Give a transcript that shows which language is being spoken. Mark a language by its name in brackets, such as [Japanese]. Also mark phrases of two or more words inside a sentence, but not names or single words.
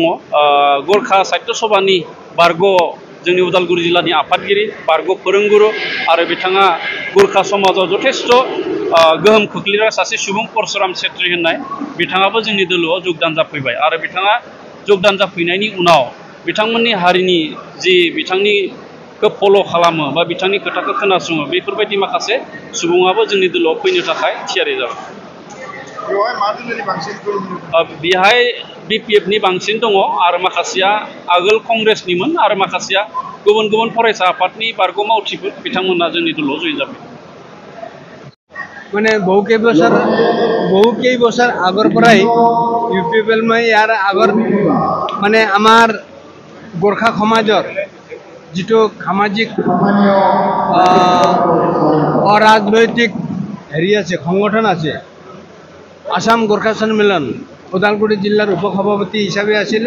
[Bodo] गरखा साहित्य सभानि बारग' जोंनि उदालगुरि जिल्लानि आफादगिरि बारग' फोरोंगुरु आरो बिथाङा गरखा समाजाव जथेस्थ' गोहोम खोख्लैग्रा सासे सुबुं परशुराम छेत्री होननाय बिथाङाबो जोंनि दोलोआव जगदान जाफैबाय आरो बिथाङा जगदान जाफैनायनि उनाव बिथांमोननि हारिनि जि बिथांनिखौ फल' खालामो बा बिथांनि खोथाखौ खोनासङो बेफोरबायदि माखासे सुबुङाबो जोंनि दोलोआव फैनो थाखाय थियारि जाबाय। बेहाय BPF नि बांसिन दङ आरो माखासेया आगोल कंग्रेसनिमोन आरो माखासेया गुबुन गुबुन फरायसा आफादनि बारग' मावथिफोर बिथांमोना जोंनि दोलोआव जइन जाबाय। [Assamese] মানে বহু কেইবছৰ আগৰ পৰাই UPPL মই ইয়াৰ আগৰ মানে আমাৰ গোৰ্খা সমাজৰ যিটো সামাজিক অৰাজনৈতিক হেৰি আছে সংগঠন আছে আসাম গোৰ্খা সন্মিলন ওদালগুৰি জিলাৰ উপসভাপতি হিচাপে আছিলোঁ।